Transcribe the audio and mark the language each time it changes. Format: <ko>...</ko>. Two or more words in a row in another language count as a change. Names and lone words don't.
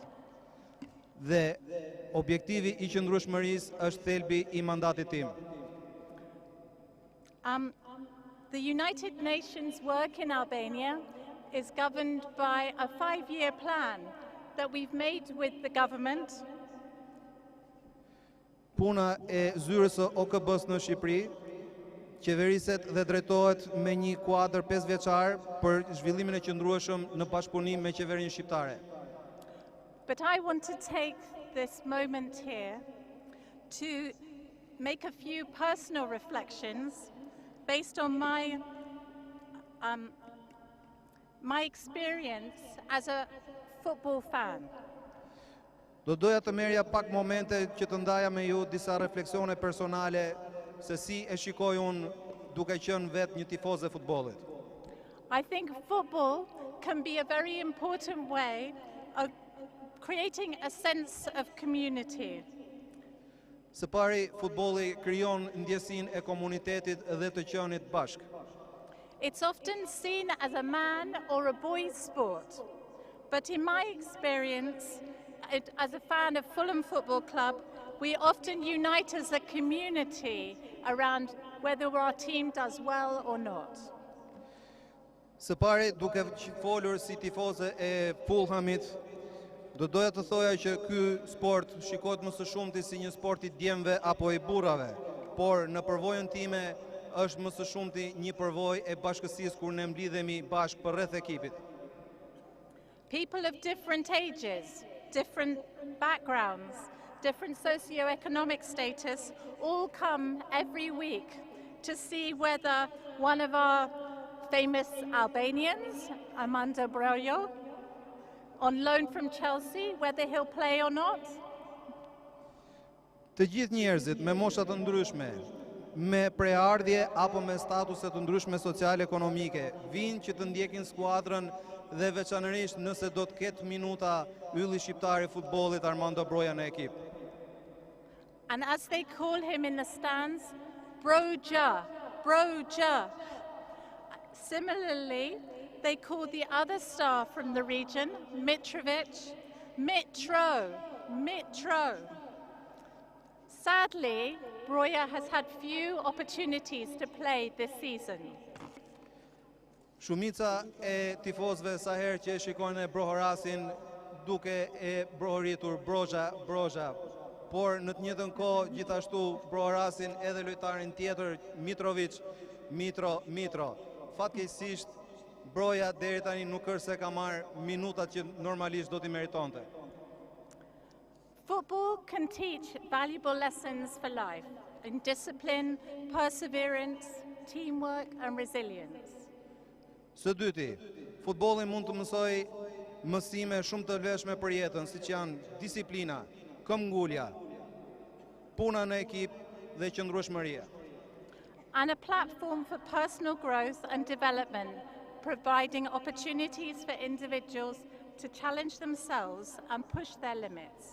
<sq>Dhe objektivi i qëndrueshmërisë është thelbi i mandatit tim.</sq> <en>The United Nations work in Albania is governed by a 5-year plan that we've made with the government.</en> <sq>Puna e zyrës së OKB-s në Shqipëri qeveriset dhe drejtohet me një kuadër 5 vjeçar për zhvillimin e qëndrueshëm në bashkëpunim me qeverinë shqiptare.</sq> <en>But I want to take this moment here to make a few personal reflections based on my experience as a football fan.</en> <sq>Do doja të merja pak momente që të ndaja me ju disa refleksione personale se si e shikoj unë duke qenë vetë një tifoz e futbollit.</sq> <en>I think football can be a very important way of creating a sense of community.</en> <sq>Së pari, futbolli krijon ndjesinë e komunitetit dhe të qenit bashk.</sq> <en>It's often seen as a man or a boy's sport. But in my experience, as a fan of Fulham Football Club, we often unite as a community around whether our team does well or not.</en> <sq>Së pari, duke folur si tifoze e Fulhamit, doja të thoja që ky sport shikohet më së shumti si një sport i djemve apo i burrave, por në përvojën time është më së shumti një përvojë e bashkësisë kur ne mblidhemi bashkë përreth ekipit.</sq> <en>People of different ages, different backgrounds, different socio-economic status all come every week to see whether one of our famous Albanians, Armando Broja, on loan from Chelsea, whether he'll play or not.</en> <sq>Të gjithë njerëzit me mosha të ndryshme, me preardhje apo me statuse të ndryshme social-ekonomike, vinë që të ndjekin skuadrën dhe veçanërisht nëse do të ketë minuta ylli shqiptari i futbollit Armando Broja në ekip.</sq> <en>And as they call him in the stands, Broja, Broja. Similarly, they call the other star from the region, Mitrovic, Mitro, Mitro. Sadly, Broja has had few opportunities to play this season.</en> <sq>Shumica e tifozëve sa herë që e shikojnë Brohorasin duke e brohoritur Broja, por në të njëjtën kohë gjithashtu Brohorasin edhe lojtarin tjetër Mitrovic, Mitro. Fatkeqësisht Broja deri tani nuk është se ka marrë minutat që normalisht do t'i meritonte.</sq> <en>Football can teach valuable lessons for life in discipline, perseverance, teamwork and resilience.</en> <sq>Së dyti, futbolli mund të mësoj mësime shumë të vlefshme për jetën, siç janë disiplina, këmbgulja, puna në ekip dhe qëndrueshmëria.</sq> <en>And a platform for personal growth and development, providing opportunities for individuals to challenge themselves and push their limits.</en>